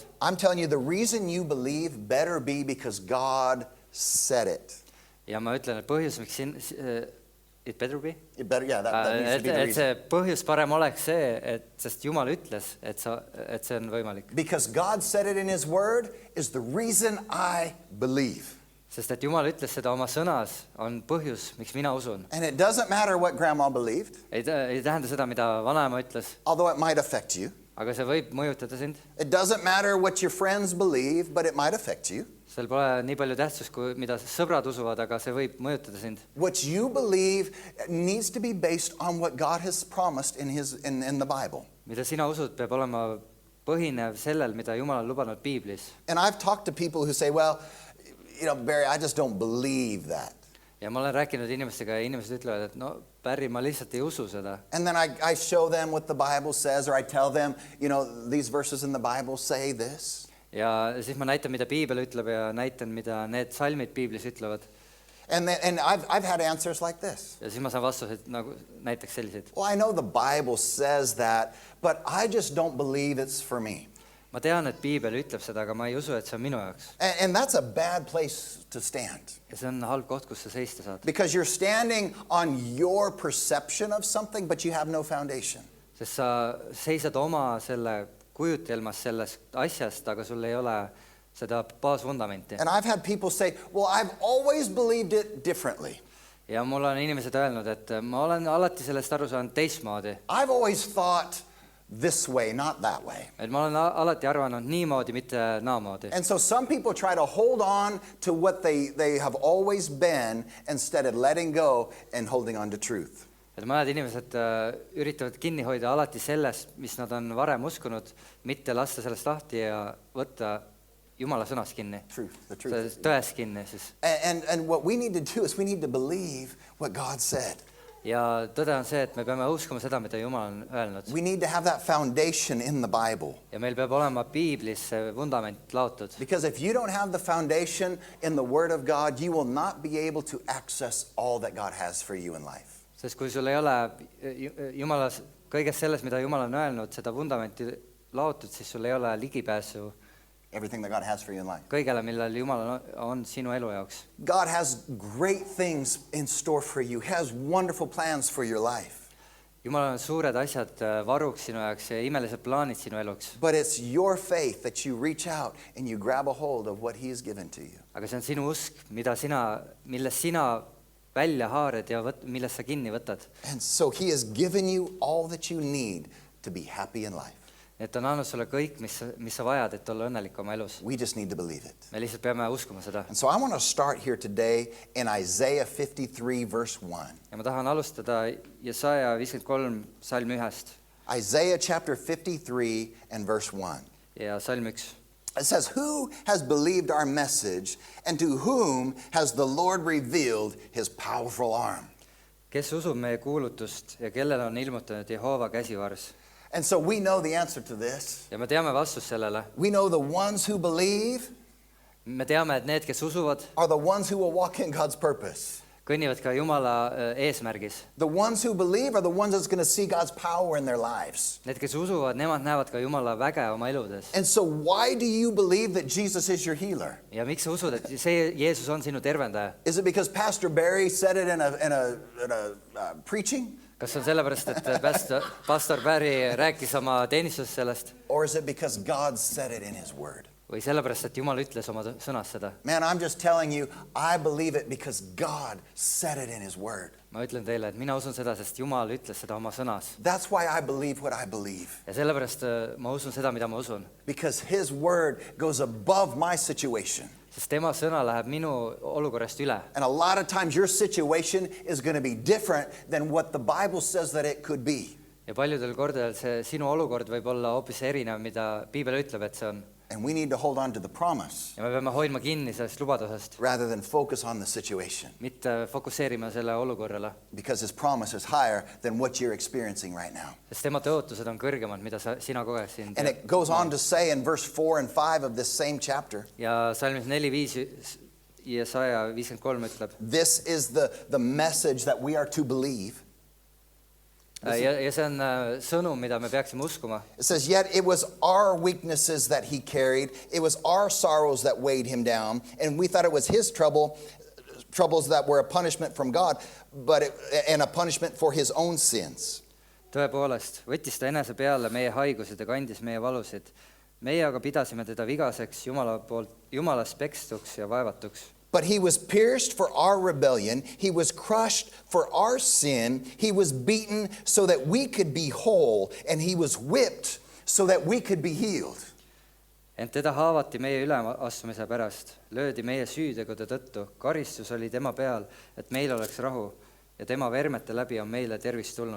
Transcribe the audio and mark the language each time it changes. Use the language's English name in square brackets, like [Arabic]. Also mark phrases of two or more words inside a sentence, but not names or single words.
[English] I'm telling you, the reason you believe better be because God said it. [Estonian] Ja ma ütlen, et põhjus, miks [English] it better be? It better, yeah, that needs to be the [Estonian] Et [English] reason. [Estonian] see põhjus parem oleks see, sest Jumal ütles, et see on võimalik. [English] Because God said it in his word is the reason I believe. [Estonian] Sest et Jumal ütles seda oma sõnas, on põhjus, miks mina usun. [English] And it doesn't matter what grandma believed, [Estonian] Ei tähenda seda, mida vanaema ütles, [English] although it might affect you. [Estonian] aga see võib mõjutada sind. [English] It doesn't matter what your friends believe, but it might affect you. [Estonian] Seal pole nii palju tähtsust, mida sõbrad usuvad, aga see võib mõjutada sind. [English] What you believe needs to be based on what God has promised in the Bible. [Estonian] Mida sina usud, peab olema põhinev sellel, mida Jumal on lubanud Piiblis. [English] And I've talked to people who say, well, Barry, I just don't believe that. [Estonian] Ja ma olen rääkinud inimestega ja inimesed ütlevad, et no, Barry, ma lihtsalt ei usu seda. [English] And then I show them what the Bible says, or I tell them, these verses in the Bible say this. [Estonian] Ja siis ma näitan, mida Piibel ütleb ja näitan, mida need salmid Piiblis ütlevad. [English] And I've had answers like this. [Estonian] Ja siis ma saan vastused nagu näiteks sellised. [English] Well, I know the Bible says that, but I just don't believe it's for me. [Estonian] Ma tean, et Piibel ütleb seda, aga ma ei usu, et see on minu jaoks. [English] And that's a bad place to stand. [Estonian] Ja see on halb koht, kus sa seista saad. [English] Because you're standing on your perception of something, but you have no foundation. [Estonian] Sest sa seisad oma selle kujutelmas sellest asjast, aga sul ei ole seda baasvundamenti. [English] And I've had people say, well, I've always believed it differently. [Estonian] Ja mul on inimesed öelnud, et ma olen alati sellest aru saanud teistmoodi. [English] I've always thought this way, not that way. [Estonian] Et ma olen alati arvanud niimoodi, mitte naamoodi. [English] And so some people try to hold on to what they have always been instead of letting go and holding on to truth. [Estonian] Et mõned inimesed üritavad kinni hoida alati sellest, mis nad on varem uskunud, mitte lasta sellest lahti ja võtta Jumala sõnast kinni. [English] The truth. [Estonian] Tõest kinni siis. [English] And what we need to do is we need to believe what God said. [Estonian] Ja tõde on see, et me peame uskuma seda, mida Jumal on öelnud. [English] We need to have that foundation in the Bible. [Estonian] Ja meil peab olema Piiblis see vundament laotud. [English] Because if you don't have the foundation in the Word of God, you will not be able to access all that God has for you in life. [Estonian] Sest kui sul ei ole Jumalas kõiges selles, mida Jumal on öelnud, seda vundamenti laotud, siis sul ei ole ligipääsu [English] Everything that God has for you in life. [Estonian] kõigele, millel Jumal on sinu elu jaoks. [English] God has great things in store for you. He has wonderful plans for your life. [Estonian] Jumal on suured asjad varuks sinu jaoks ja imelised plaanid sinu eluks. [English] But it's your faith that you reach out and you grab a hold of what He has given to you. [Estonian] Aga see on sinu usk, millest sina välja haared ja millest sa kinni võtad. [English] And so He has given you all that you need to be happy in life. [Estonian] et ta on andnud sulle kõik, mis sa vajad, et olla õnnelik oma elus. [English] We just need to believe it. [Estonian] Me lihtsalt peame uskuma seda. [English] And so I want to start here today in Isaiah 53, verse 1. [Estonian] Ja ma tahan alustada Jesaja 53 salm 1 [English] Isaiah chapter 53 and verse 1. [Estonian] ja salm 1. [English] It says, "Who has believed our message, and to whom has the Lord revealed his powerful arm?" [Estonian] Kes usub meie kuulutust ja kellele on ilmutanud Jehova käsivars? [English] And so we know the answer to this. [Estonian] Ja me teame vastust sellele. [English] We know the ones who believe [Estonian] Me teame, et need, kes usuvad, [English] are the ones who will walk in God's purpose. [Estonian] kõnnivad ka Jumala eesmärgis. [English] The ones who believe are the ones that's going to see God's power in their lives. [Estonian] Need, kes usuvad, nemad näevad ka Jumala väge oma eludes. [English] And so why do you believe that Jesus is your healer? [Estonian] Ja miks sa usud, et see Jeesus on sinu tervendaja? [English] Is it because Pastor Barry said it in a preaching? [Estonian] Kas on sellepärast, et pastor Barry rääkis oma teenistuses sellest? [English] Or is it because God said it in his word? [Estonian] Või sellepärast, et Jumal ütles oma sõnas seda? [English] Man, I'm just telling you, I believe it because God said it in his word. [Estonian] Ma ütlen teile, et mina usun seda, sest Jumal ütles seda oma sõnas. [English] That's why I believe what I believe. [Estonian] Ja sellepärast ma usun seda, mida ma usun. [English] Because his word goes above my situation. [Estonian] Sest tema sõna läheb minu olukorrast üle. [English] And a lot of times your situation is going to be different than what the Bible says that it could be. [Estonian] Ja paljudel kordadel see sinu olukord võib olla hoopis erinev, mida Piibel ütleb, et see on. [English] And we need to hold on to the promise [Estonian] Ja me peame hoidma kinni sellest lubadusest, [English] rather than focus on the situation. [Estonian] mitte fokusseerima selle olukorrale. [English] Because his promise is higher than what you're experiencing right now. [Estonian] Sest tema tõotused on kõrgemad, mida sina koged siin. [English] And it goes on to say in verse 4 and 5 of this same chapter, [Estonian] Ja salmis 4-5 Jesaja 53 ütleb. [English] this is the message that we are to believe. [Estonian] Ja see on sõnum, mida me peaksime uskuma. [English] It says, "Yet it was our weaknesses that he carried. It was our sorrows that weighed him down. And we thought it was his troubles that were a punishment from God, and a punishment for his own sins." [Estonian] Tõepoolest, võttis ta enese peale meie haigused ja kandis meie valusid. Meie aga pidasime teda vigaseks, Jumalast pekstuks ja vaevatuks. [English] But he was pierced for our rebellion. He was crushed for our sin. He was beaten so that we could be whole. And he was whipped so that we could be healed. [Estonian] Ent teda haavati meie üleastumise pärast, löödi meie süütegude tõttu, karistus oli tema peal, et meil oleks rahu ja tema vermete läbi on meile tervist tulnud.